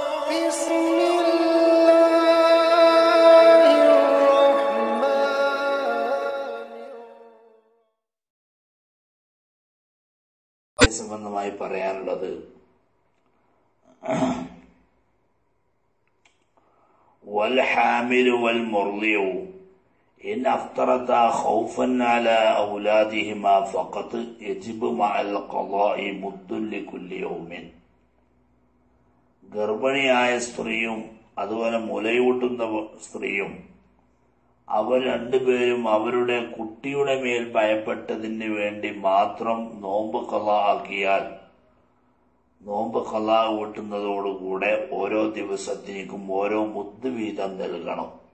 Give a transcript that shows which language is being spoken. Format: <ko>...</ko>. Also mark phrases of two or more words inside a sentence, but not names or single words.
<ar>بسم الله الرحمن</ar> <ml>സംബന്ധമായി പറയാനുള്ളത്</ml> <ar>والحامل والمرضع إن أفطرتا خوفا على أولادهما فقط يجب مع القضاء مد لكل يوم.</ar> <ml>ഗർഭിണിയായ സ്ത്രീയും അതുപോലെ മുലയൂട്ടുന്ന സ്ത്രീയും അവർ രണ്ടുപേരും അവരുടെ കുട്ടിയുടെ മേൽ ഭയപ്പെട്ടതിന് വേണ്ടി മാത്രം നോമ്പ് ഖളാ ആക്കിയാൽ നോമ്പ് ഖളാ വീട്ടുന്നതോടുകൂടെ ഓരോ ദിവസത്തിനും ഓരോ മുദ്ദ് വീതം നൽകണം.</ml>